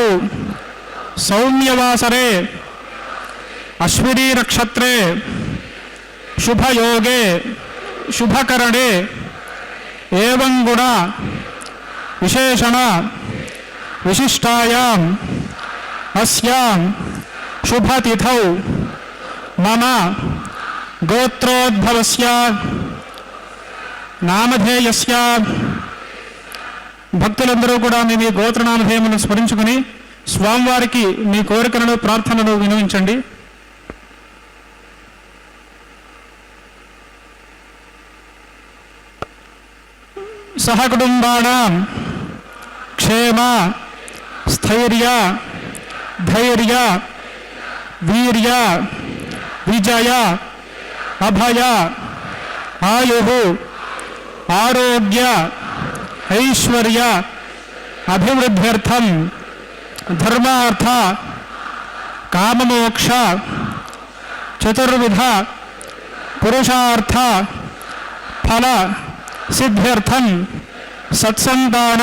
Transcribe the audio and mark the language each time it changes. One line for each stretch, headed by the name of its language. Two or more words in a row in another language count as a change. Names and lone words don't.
Sanskrit: सौम्यवासरे अश्विनी नक्षत्रे शुभयोगे शुभकरणे एवं गुण विशेषण विशिष्टायां अस्यां शुभतिथौ मम गोत्रोद्भवस्य
Telugu: नामधेयस्य భక్తులందరూ కూడా మీ గోత్రనామధేయములను స్మరించుకుని స్వామివారికి మీ కోరికలను ప్రార్థనలు వినవించండి.
Sanskrit: సహకుటుంబానాం క్షేమ స్థైర్య ధైర్య వీర్య విజయ అభయ ఆయు ఆరోగ్య ऐश्वर्य अभिवृद्ध्यर्थम धर्मार्थ काममोक्ष चतुर्विध पुरुषार्थ फल सिद्ध्यर्थम सत्संतान